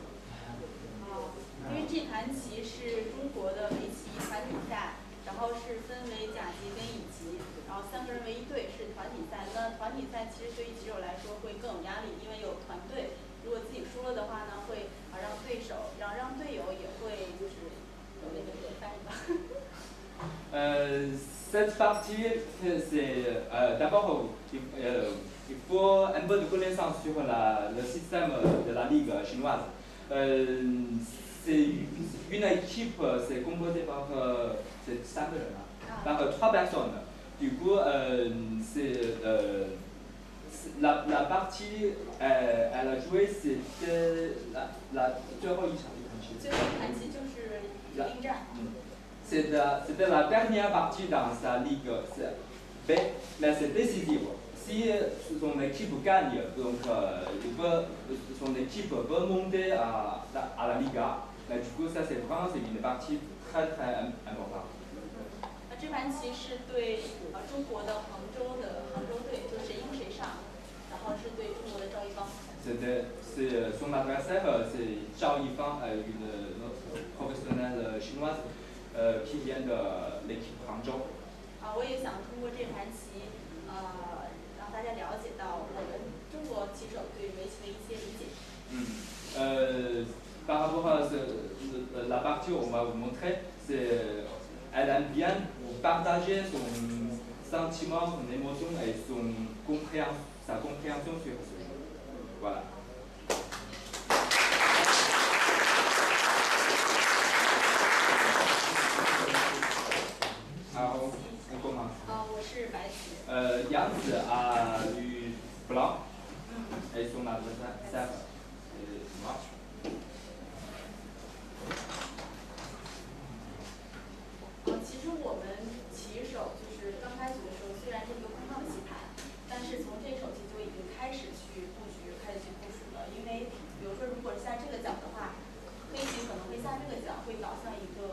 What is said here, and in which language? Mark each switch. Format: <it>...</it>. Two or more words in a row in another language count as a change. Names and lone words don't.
<zh>因为这盘棋是中国的围棋团体赛，然后是分为甲级跟乙级，然后3个人为一队是团体赛。那团体赛其实对于棋手来说会更有压力，因为有团队。如果自己输了的话呢，会让队友也会就是有那个翻译吧。</zh> <fr>Cette partie, c'est d'abord il faut un peu de connaissance sur le système de la ligue chinoise. C'est une équipe, c'est composé par</fr> <zh>3 个人</zh> <fr>par 3 personnes. Du coup, c'est la partie elle a joué, c'était la</fr> <zh>最后一场。最后一盘棋就是应战。</zh> <fr>C'était la dernière partie dans sa ligue B, mais c'est décisif. Si son équipe gagne, donc son équipe peut monter à la Liga. Mais du coup, ça c'est vraiment une partie très très importante.</fr> <zh>这盘棋是对中国的杭州队，就是谁赢谁上，然后是对中国的赵一芳。</zh> <fr>C'est son adversaire, c'est Zhao Yifang, une professionnelle chinoise qui vient de l'équipe Hangzhou.</fr> <zh>我也想通过这盘棋，让大家了解到我们中国棋手对围棋的一些理解。</zh> <fr>Par rapport à la partie on va vous montrer, elle aime bien partager son sentiment, son émotion et sa compréhension sur ce jeu. Voilà. Alors, on commence.</fr> <zh>我是白棋。</zh> <fr>Yang Zi a du blanc et son adversaire est noir.</fr> <zh>其实我们棋手就是刚开始的时候，虽然是一个空方棋盘，但是从这手棋就已经开始去布局，开始去部署了。因为比如说，如果是下这个角的话，黑棋可能会下这个角，会导向一</zh>